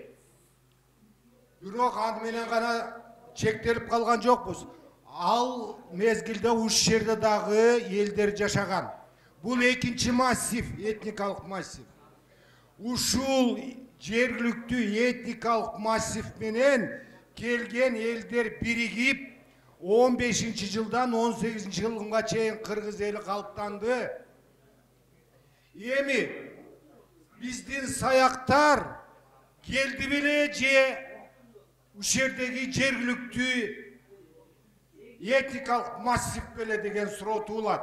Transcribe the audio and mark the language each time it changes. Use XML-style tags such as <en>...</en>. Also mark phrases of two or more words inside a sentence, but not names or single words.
<ky>Бирок аны менен гана чектелип калган жокпуз. Ал мезгилде ушул жерде дагы элдер жашаган. Бул 2-ші массив, этникалык массив. Ушул жергиликтүү этникалык массив менен келген элдер биригип 15-ші жылдан 18-ші жылга чейин кыргыз эли калыптанды. Эми биздин саяктар келди беле же ушул жердеги жергиликтүү этникалык массив беле деген суроо туулат.</ky>